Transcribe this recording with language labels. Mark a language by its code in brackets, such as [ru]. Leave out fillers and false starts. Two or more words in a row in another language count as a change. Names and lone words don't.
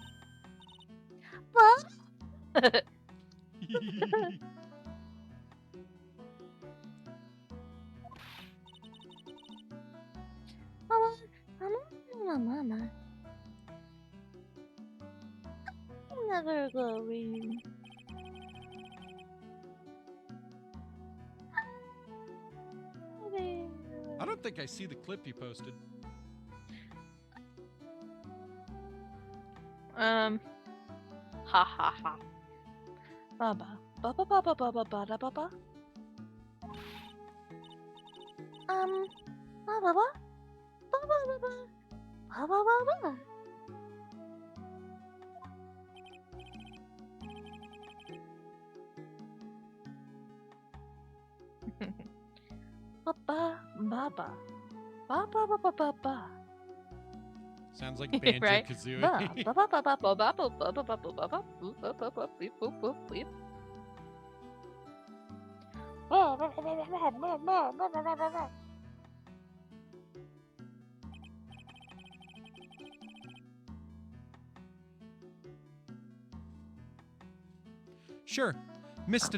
[en] What? Mama. Never go read. don't think I see the clip you posted. Ha ha ha. Baba. Baba baba baba baba baba. Ba ba ba. Ba ba ba ba. Ba ba ba ba. Baba baba. Baba baba baba. Sounds like Banjo Right? Kazooie. Ba ba ba ba ba ba ba ba ba ba ba ba ba boop, boop, boop, boop, beep, boop, boop, beep. Sure, Mr.